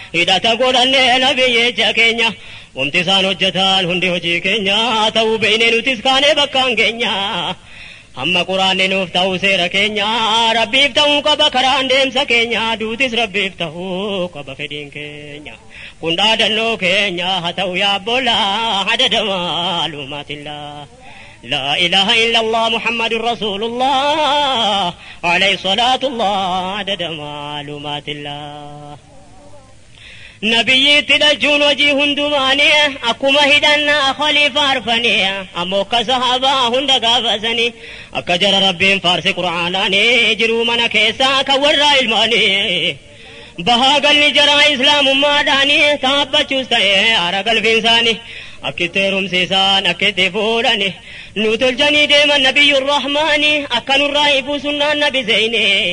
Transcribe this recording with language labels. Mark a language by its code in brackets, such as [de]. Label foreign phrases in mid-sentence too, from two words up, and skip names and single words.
[om] Hidhata godhannee nabiyyeecha keenya. Wanti isaan hojjetan hundi hojii keenya, ta'uu beeynee nutis kaanee bakkaan keenya. Hamma Quraanni nuuf ta'u seera keenya, Rabbiif ta'uu qaba karaan deemsa keenya, duutis Rabbiif ta'uu qaba fedhiin keenya. Kun dhaadannoo keenya, haa ta'u yaa boola, [ar] عدد معلومات الله. لا إله إلا الله محمد رسول الله عليه صلاة الله عدد معلومات الله. [om] Nabiyyiitti dhachuun hojii hundumaanii akkuma hidhannaa khaliifa arfanii ammoo akka sahaabaa hunda gaafasanii akka jara Rabbiin faarsi Qur'aanaanii jiruu mana keessaa kan warra ilmaanii. Bahaa galli jara Islaamummaadhaanii taabbachuus ta'e aara galfiinsaanii akkitti heerumsiisaan akkitti fuudhanii nu tolchanii deeman Nabiyyuun Rahmaanii akka nurraa ifuu sunnaan Nabi Zeyni.